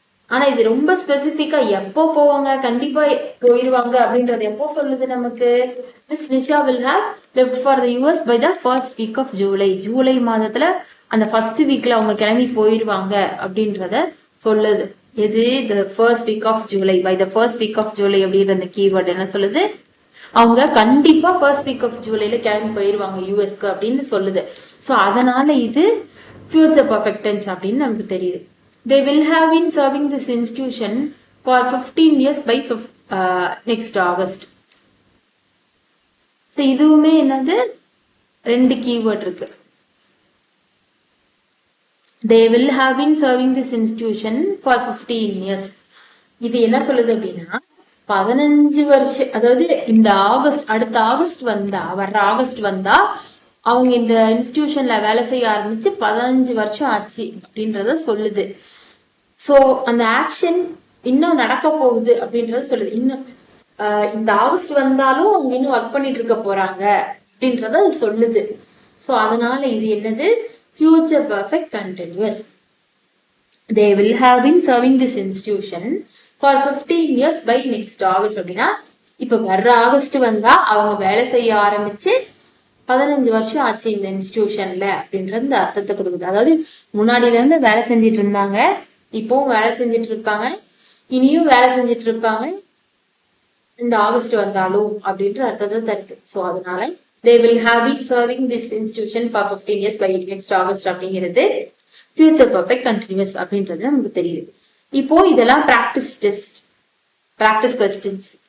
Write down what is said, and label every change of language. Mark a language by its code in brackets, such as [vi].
[ta] ஆனா இது ரொம்ப ஸ்பெசிபிக்கா எப்போ போவாங்க, கண்டிப்பா போயிருவாங்க அப்படின்றது எப்போ சொல்லுது நமக்கு, [en] miss Nisha will have left for the US by the first week of July, [ta] July மாதத்துல அந்த ஃபர்ஸ்ட் வீக்ல அவங்க கிளம்பி போயிருவாங்க அப்படின்றத சொல்லுது. எது, the first week of July, [en] by the first week of July [ta] அப்படின்ற அந்த கீவேர்ட் என்ன சொல்லுது, அவங்க கண்டிப்பா ஃபர்ஸ்ட் வீக் ஆஃப் ஜூலைல கிளம்பி போயிருவாங்க யூஎஸ்க்கு அப்படின்னு சொல்லுது. சோ அதனால இது ஃபியூச்சர் பர்ஃபெக்ட் டென்ஸ் அப்படின்னு நமக்கு தெரியுது. [en] They will have been serving this institution for 15 years by next August. [ta] So இதுவுமே என்னது, ரெண்டு கீவேர்ட் இருக்கு. [en] They will have been serving this institution for 15 years. [ta] இது என்ன சொல்லுது அப்படின்னா 15 வருஷம், அதாவது இந்த ஆகஸ்ட், அடுத்த ஆகஸ்ட் வந்தா, வர்ற ஆகஸ்ட் வந்தா அவங்க இந்த இன்ஸ்டிடியூஷன்ல வேலை செய்ய ஆரம்பிச்சு 15 வருஷம் ஆச்சு அப்படின்றத சொல்லுது. சோ அந்த ஆக்ஷன் இன்னும் நடக்க போகுது அப்படின்றத சொல்லுது. இன்னும் இந்த ஆகஸ்ட் வந்தாலும் அவங்க இன்னும் ஒர்க் பண்ணிட்டு இருக்க போறாங்க அப்படின்றத சொல்லுது. சோ அதனால இது என்னது, future perfect continuous. [en] They will have been serving this institution for 15 years by next August [ta] அப்படின்னா இப்ப வர்ற ஆகஸ்ட் வந்தா அவங்க வேலை செய்ய ஆரம்பிச்சு 15 வருஷம் ஆச்சு இந்த இன்ஸ்டிடியூஷன்ல அப்படின்றது இந்த அர்த்தத்தை கொடுக்குது. அதாவது முன்னாடில இருந்து வேலை செஞ்சிட்டு இருந்தாங்க, இப்பவும் வேலை செஞ்சிட்டு இருப்பாங்க, இனியும் வேலை செஞ்சிட்டு இருப்பாங்க இந்த ஆகஸ்ட் வந்தாலும் அப்படின்ற அர்த்தத்தை தருது. சோ அதனால [en] they will have been serving this institution for 15 years by next August [ta] அப்படிங்கிறது ஃபியூச்சர் பர்ஃபெக்ட் கண்டினியூஸ் அப்படின்றது நமக்கு தெரியுது. இப்போ இதெல்லாம் பிராக்டிஸ் டெஸ்ட், பிராக்டிஸ் கொஸ்டின்ஸ்.